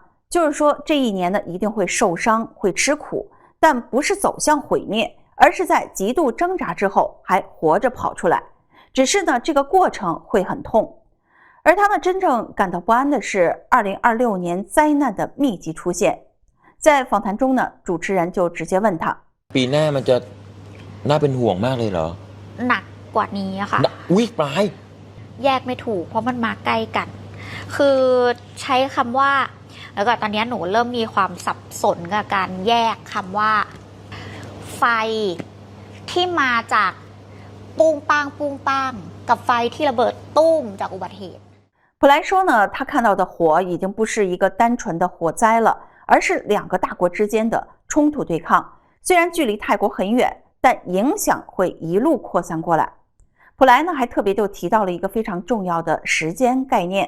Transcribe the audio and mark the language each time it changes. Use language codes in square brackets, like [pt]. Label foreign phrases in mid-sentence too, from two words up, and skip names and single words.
[zh] 就是说这一年呢一定会受伤，会吃苦，但不是走向毁灭，而是在极度挣扎之后还活着跑出来。只是呢，这个过程会很痛。而他呢真正感到不安的是2026年灾难的密集出现。在访谈中呢，主持人就直接问他： [th] ปีหน้ามันจะน่าเป็นห่วงมากเลยเหรอ หนักกว่านี้ค่ะ อุ๊ยปลาย แยกไม่ถูกเพราะมันมาใกล้กันคือใช้คำว่าแล้วก็ตอนนี้หนูเริ่มมีความสับสนกับการแยกคำว่าไฟที่มาจากปุ้งปังปุ้งปังกับไฟที่ระเบิดตุ้มจากอุบัติเหตุ [zh] 普莱说呢，他看到的火已经不是一个单纯的火灾了，而是两个大国之间的冲突对抗。虽然距离泰国很远，但影响会一路扩散过来。普莱呢还特别就提到了一个非常重要的时间概念。